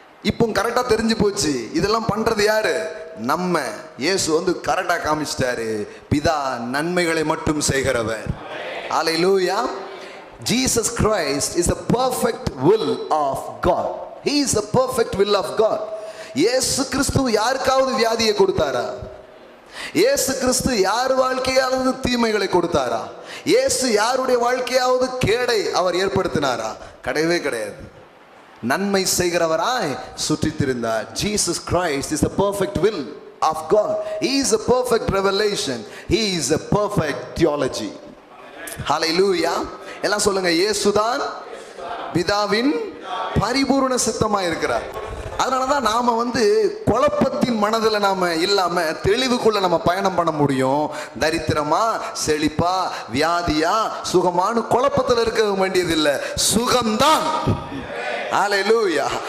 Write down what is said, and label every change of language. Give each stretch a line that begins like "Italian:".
Tamil: இப்போ கரெக்டா தெரிஞ்சு போச்சு, இதெல்லாம் பண்றது யாரு? நம்ம. இயேசு வந்து கரெக்டா காமிச்சிட்டாரு, பிதா நன்மைகளை மட்டும் செய்கிறவர். ஹல்லேலூயா.
English: Jesus Christ is the perfect will of God. He is the perfect will of God.
Tamil: இயேசு கிறிஸ்து யாருக்காவது வியாதியை கொடுத்தாரா? இயேசு கிறிஸ்து யார் வாழ்க்கையாவது தீமைகளை கொடுத்தாரா? இயேசு யாருடைய வாழ்க்கையாவது கேடை அவர் ஏற்படுத்தினாரா? கிடையவே கிடையாது. நன்மை செய்கிறவராய் சுற்றித் திரிந்தார்.
English: Jesus Christ is the perfect will of God. He is a perfect revelation. He is a perfect theology. Hallelujah.
Tamil: எல்லாம் சொல்லுங்க, இயேசுதான் பிதாவின் பரிபூர்ண சித்தமாய் இருக்கிறார். அதனாலதான் நாம வந்து குழப்பத்தின் மனதில் நாம இல்லாம தெளிவுக்குள்ள நம்ம பயணம் பண்ண முடியும். தரித்திரமா, செழிப்பா, வியாதியா, சுகமான குழப்பத்தில் இருக்க வேண்டியதில்லை, சுகம்தான். ஹல்லேலூயா.